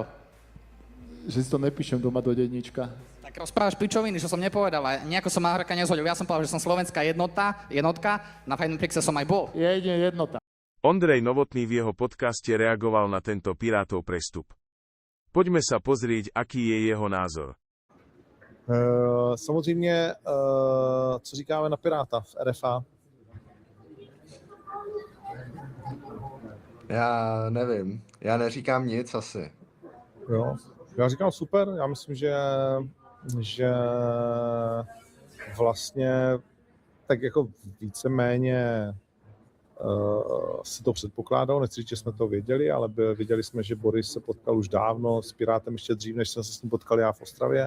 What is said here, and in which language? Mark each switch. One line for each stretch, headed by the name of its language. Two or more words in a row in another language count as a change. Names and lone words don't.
Slovak: Že si to nepíšem doma do denníčka. Tak rozprávaš pičoviny, čo som nepovedal a nejako som Mareka nezhodil. Ja som povedal, že som slovenská jednotka, na Fight Prixe som aj bol. Jedine jednota. Ondrej Novotný v jeho podcaste reagoval na tento Pirátov prestup. Poďme sa pozrieť, aký je jeho názor.
Czech: Samozřejmě, co říkáme na Piráta v RFA? Já nevím, já neříkám nic asi. Jo, já říkám super, já myslím, že vlastně tak jako víceméně si to předpokládalo, nechci říct, že jsme to věděli, ale věděli jsme, že Boris se potkal už dávno s Pirátem ještě dřív, než jsem se s ním potkal já v Ostravě.